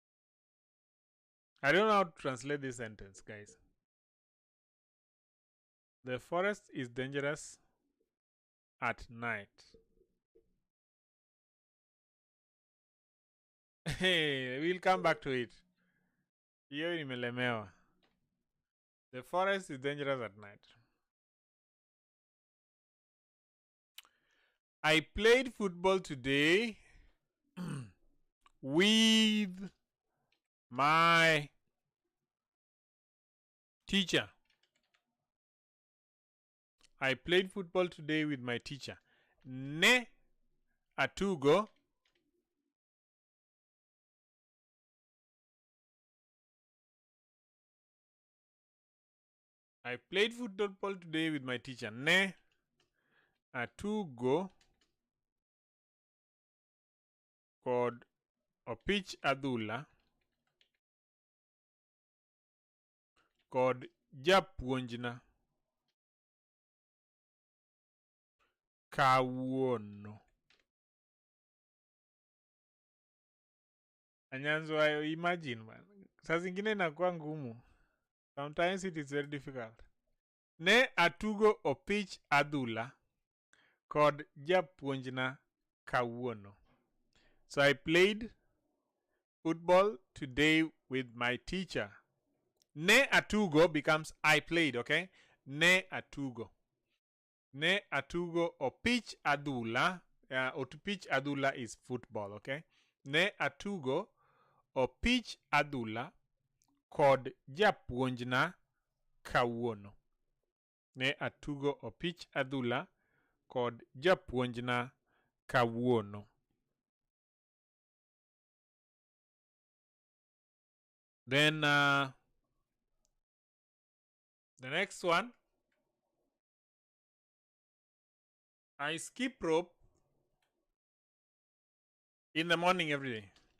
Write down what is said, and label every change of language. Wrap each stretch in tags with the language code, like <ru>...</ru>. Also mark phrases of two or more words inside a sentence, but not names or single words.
<en>I don't know how to translate this sentence, guys. The forest is dangerous at night. Hey, we'll come back to it.</en> <sw>Hiyo nimelemewa.</sw> <en>The forest is dangerous at night. I played football today with my teacher. I played football today with my teacher.</en> <luo>Ne atugo.</luo> <en>I played football today with my teacher.</en> <luo>Ne atugo kod opich adhula kod japuonjna kawuono.</luo> <en>Anyanzo, imagine man.</en> <sw>Saa zingine inakuwa ngumu.</sw> <en>Sometimes it is very difficult.</en> <luo>Ne atugo opich adhula kod japuonjna kawuono.</luo> <en>So I played football today with my teacher.</en> <luo>Ne atugo</luo> <en>becomes I played, okay?</en> <luo>Ne atugo. Ne atugo opich adhula. Opich adhula</luo> <en>is football, okay?</en> <luo>Ne atugo opich adhula kod japuonjna kawuono. Ne atugo opich adhula kod japuonjna kawuono.</luo> <en>Then the next one, I skip rope in the morning every day.</en>